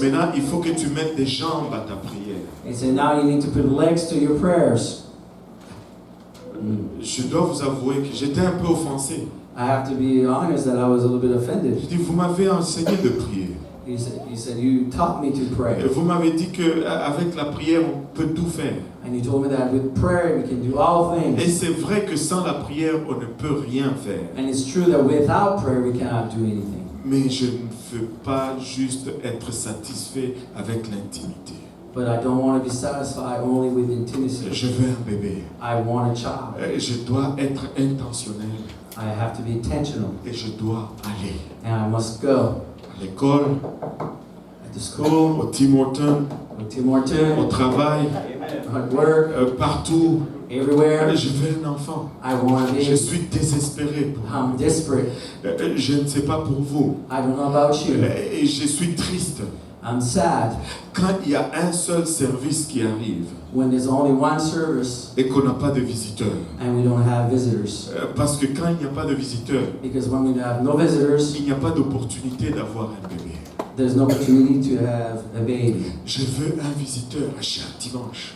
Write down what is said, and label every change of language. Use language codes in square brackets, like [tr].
[fr] Maintenant, il faut que tu mettes des jambes à ta prière. [en] He said, now you need to put legs to your prayers. [fr] Je dois vous avouer que j'étais un peu offensé. [en] I have to be honest that I was a little bit offended. [fr] Je dis, vous m'avez enseigné de prier. [en] He said, you taught me to pray. [fr] Et vous m'avez dit qu'avec la prière, on peut tout faire. [en] And you told me that with prayer we can do all [fr] Et [en] things. [fr] c'est vrai que sans la prière, on ne peut rien faire. [en] And it's true that without prayer we cannot do anything. [fr] Mais je ne veux pas juste être satisfait avec l'intimité. [en] But I don't want to be satisfied only with intimacy. [fr] Je veux un bébé. [en] I want a child. [fr] Je dois être intentionnel [en] I have to be intentional. [fr] et je dois aller [en] And I must go [fr] à l'école, [en] at the school, [fr] au Tim Hortons, [en] with Tim [fr] au [en] Horton, [fr] travail, [en] at work, [fr] partout. [en] everywhere. [fr] Je veux un enfant. [en] I want a [fr] Je [en] baby. [fr] suis désespéré pour [en] I'm desperate. [fr] Je ne sais pas pour vous. [en] I don't know about you. [fr] Et je suis triste [en] I'm sad [fr] quand il y a un seul service qui arrive [en] when there's only one service [fr] et qu'on n'a pas de visiteurs. [en] and we don't have visitors. [fr] Parce que quand il n'y a pas de visiteurs, [en] Because when we have no visitors, [fr] il n'y a pas d'opportunité d'avoir un bébé. [en] there's no opportunity to have a baby. [fr] Je veux un visiteur à chaque dimanche.